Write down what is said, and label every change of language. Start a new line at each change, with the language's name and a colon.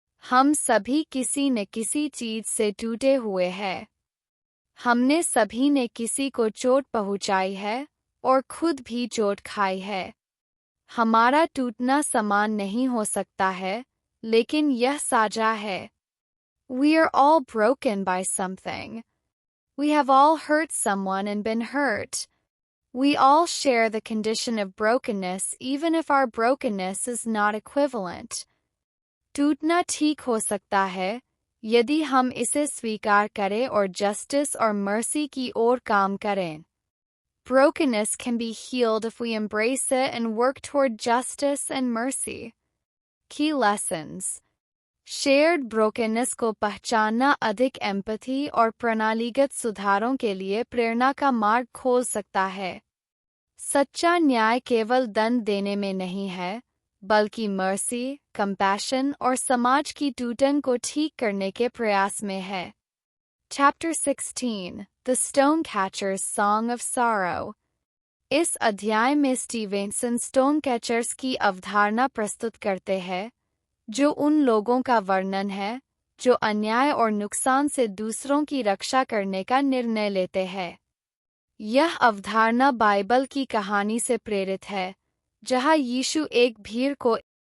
Hindi: हम सभी किसी न किसी चीज से टूटे हुए हैं. हमने सभी ने किसी को चोट पहुंचाई है और खुद भी चोट खाई है. हमारा टूटना समान नहीं हो सकता है, लेकिन यह साझा है.
English: We are all broken by something. We have all hurt someone and been hurt. We all share the condition of brokenness even if our brokenness is not equivalent.
Hindi: टूटना ठीक हो सकता है यदि हम इसे स्वीकार करें और जस्टिस और मर्सी की ओर काम करें.
English: Brokenness can be healed if we embrace it and work toward justice and mercy. Key lessons. Shared brokenness
Hindi: को पहचानना अधिक एम्पैथी और प्रणालीगत सुधारों के लिए प्रेरणा का मार्ग खोल सकता है. सच्चा न्याय केवल दंड देने में नहीं है, बल्कि मर्सी, कंपैशन और समाज की टूटन को ठीक करने के प्रयास में है.
English: Chapter 16 The Stonecatcher's Song of Sorrow.
Hindi: इस अध्याय में स्टीवेंसन स्टोनकैचर्स की अवधारणा प्रस्तुत करते हैं, जो उन लोगों का वर्णन है जो अन्याय और नुकसान से दूसरों की रक्षा करने का निर्णय लेते हैं. यह अवधारणा बाइबल की कहानी से प्रेरित है, जहां यीशु एक भीड़ को